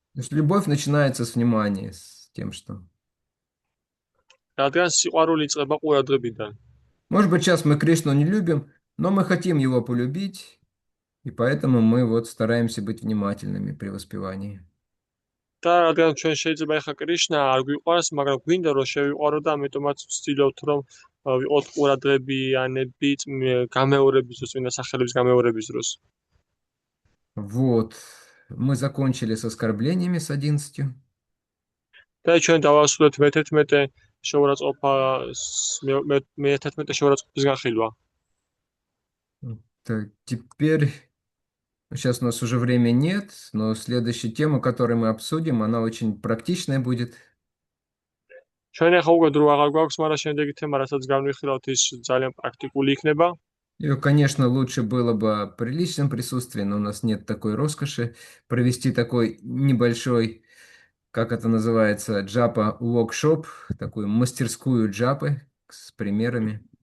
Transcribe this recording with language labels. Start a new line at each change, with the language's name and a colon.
Russian: То есть любовь начинается с внимания, с тем, что…
Georgian: რადგან სიყვარული იწყება ყურადღებიდან.
Russian: Может быть, сейчас мы Кришну не любим, но мы хотим его полюбить, и поэтому мы вот стараемся быть внимательными при воспевании.
Georgian: და რადგან ჩვენ შეიძლება ეხა კრიშნა არ გვიყვარს, მაგრამ გვინდა რომ შევიყვარო და ამიტომაც ვცდილობთ რომ ვიყოთ ყურადღებიანები გამეორების დროს, წმინდა სახელების გამეორების დროს.
Russian: Вот, мы закончили с оскорблениями с 11.
Georgian: და ჩვენ დავასრულეთ მე-11 შეურაცხყოფა მე-11 შეურაცხყოფის განხილვა.
Russian: Так, теперь, сейчас у нас уже времени нет, но следующая тема, которую мы обсудим, она очень практичная будет.
Georgian: ჩვენ ახლა უკვე დრო აღარ გვაქვს, მაგრამ შემდეგი თემა, რასაც განვიხილავთ, ის ძალიან პრაქტიკული იქნება.
Russian: И, конечно, лучше было бы при личном присутствии, но у нас нет такой роскоши провести такой небольшой, как это называется, джапа воркшоп, такую мастерскую джапы с примерами.